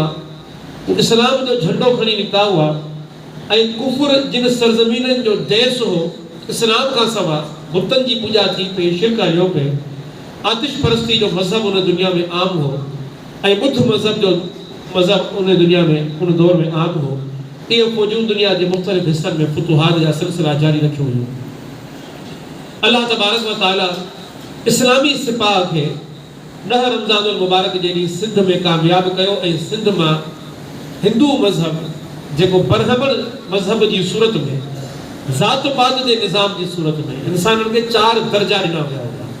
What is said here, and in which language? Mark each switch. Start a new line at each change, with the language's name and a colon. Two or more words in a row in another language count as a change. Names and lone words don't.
Sindhi: इस्लाम जो झंडो खणी निकिता हुआ ऐं कुफ़र जिन सरज़मीननि जो देस हो इस्लाम खां सवाइ बुतनि जी पूॼा थी पई, शिरक हलियो पियो, आतिश परस्ती जो मज़हब उन दुनिया में आम हो ऐं ॿुध मज़हब जो मज़हब उन दुनिया में उन दौर में आम हो. इहे फ़ौजूं दुनिया जे मुख़्तलिफ़ हिस्सनि में फुतूहात जा सिलसिला जारी रखियूं हुयूं. अल्लाह
Arabic: تبارك وتعالى
Sindhi: इस्लामी सिपाह खे 10 रमज़ानुल मुबारक जे ॾींहुं सिंध में कामयाब कयो ऐं सिंध मां हिंदू मज़हब जेको बरहमण मज़हब जी सूरत में ज़ात पात जे निज़ाम जी सूरत में इंसाननि खे 4 दर्जा ॾिना विया हुआ.